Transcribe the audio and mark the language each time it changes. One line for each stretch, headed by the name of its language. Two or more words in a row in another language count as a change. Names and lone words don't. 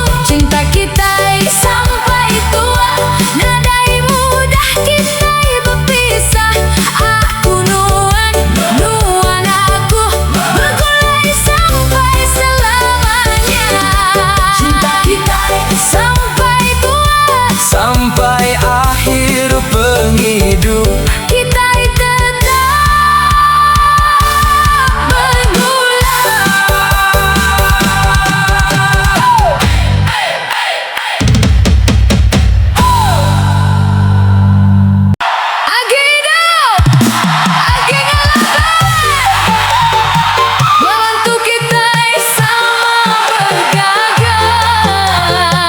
Iban: Cinta kita sampai tua, nadai mudah kita berpisah. Aku nuan, nuan aku bergulai sampai selamanya.
Malay: Cinta kita sampai tua, Sampai akhir penghidup.
Iban: kita tetap bergulai. Agido, agi ngelaban,
Malay: membantu kita sama bergagal.